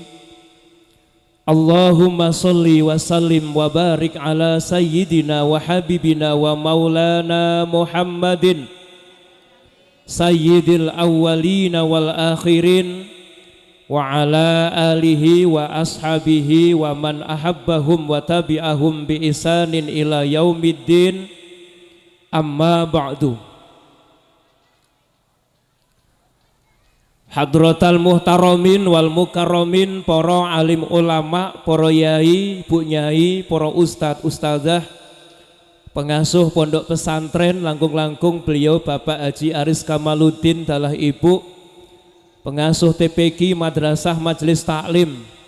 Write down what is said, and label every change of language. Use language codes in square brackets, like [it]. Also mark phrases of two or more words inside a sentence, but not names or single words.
[ar] اللهم صل وسلم وبارك على سيدنا وحبيبنا ومولانا محمد سيد الأولين والآخرين وعلى آله وأصحابه ومن أحبهم وتبعهم بإحسان إلى يوم الدين. أما بعد. حضرات المحترمين والمكرمين, [jv] para alim ulama, para yai, bu nyai, para ustadz ustadzah, pengasuh pondok pesantren langkung-langkung beliau Bapak Haji Aris Kamaluddin dalah ibu, pengasuh TPQ Madrasah Majelis Taklim,